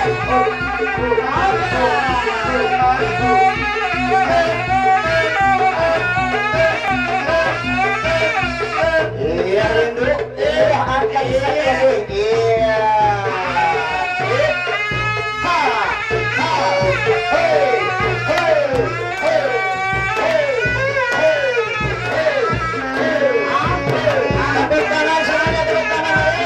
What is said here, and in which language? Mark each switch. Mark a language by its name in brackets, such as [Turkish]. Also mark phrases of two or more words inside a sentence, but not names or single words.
[Indonesian] Iya Rindu, iya angkat lagi, iya. Ha, ha, hey, hey, hey, hey, hey, hey, hey. Tepuk tangan semuanya, tepuk tangan, ayo.